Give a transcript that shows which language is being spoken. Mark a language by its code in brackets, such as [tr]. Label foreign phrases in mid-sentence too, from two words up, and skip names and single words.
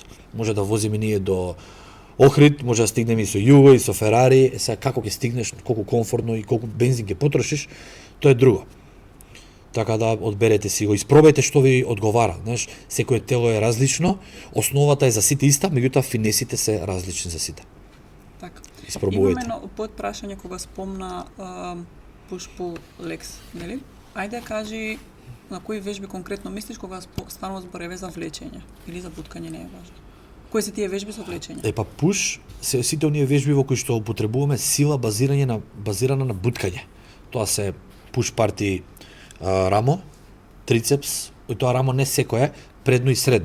[mk] Може да возиме ние до Охрид, може да стигнеме и со Југо и со Ферари, сега како ќе стигнеш, колку комфортно и колку бензин ќе потрошиш, тоа е друго. Така да одберете си го, испробајте што ви одговара, знаеш, секое тело е различно, основата е за сите иста, меѓутоа финесите се различни за сите. Така. Испробувајте. Имаме едно подпрашање кога спомна [en] push-pull legs, [mk] нели? Ајде кажи на кои вежби конкретно мислиш кога станува збор за влечење или за буткање, не е важно. Кои се тие вежби со влечење? Push се сите оние вежби во кои што употребуваме сила базирана на буткање. Тоа се push партии рамо, трицепс, и тоа рамо не секое, предно и средно.